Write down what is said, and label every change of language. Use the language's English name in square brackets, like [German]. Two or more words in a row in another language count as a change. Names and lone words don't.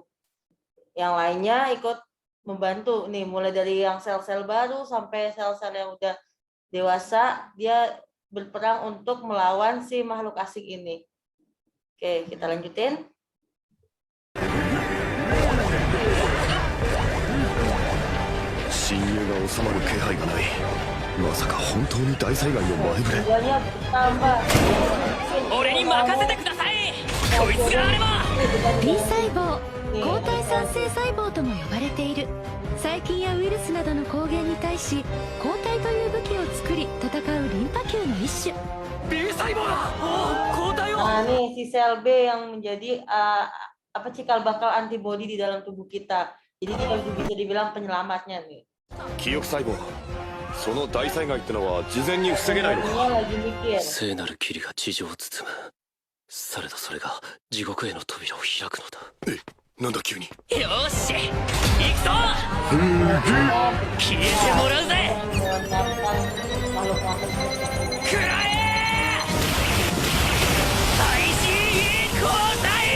[Indonesian] Yang lainnya ikut membantu nih, mulai dari yang sel-sel baru sampai sel-sel yang udah dewasa, dia berperang untuk melawan si makhluk asing ini. Oke, kita lanjutin. Modalnya bertambah. [Japanese] B 細胞、抗体産生細胞とも呼ばれている。細菌やウイルスなどの抗原に対し抗体という武器を作り戦うリンパ球の一種。 B 細胞だ。抗体を。 [Indonesian] Nah, nih si sel B yang menjadi cikal bakal antibodi di dalam tubuh kita. Jadi dia bisa dibilang penyelamatnya nih. [Japanese] 記憶細胞、その大災害ってのは事前に防げないのか。 [Indonesian] Lagi mikir. [Japanese] 聖なる霧が地上を包む。されどそれが地獄への扉を開くのだ。なんだ急に。よーし行くぞ消えてもらうぜ 食らえ IGE 交代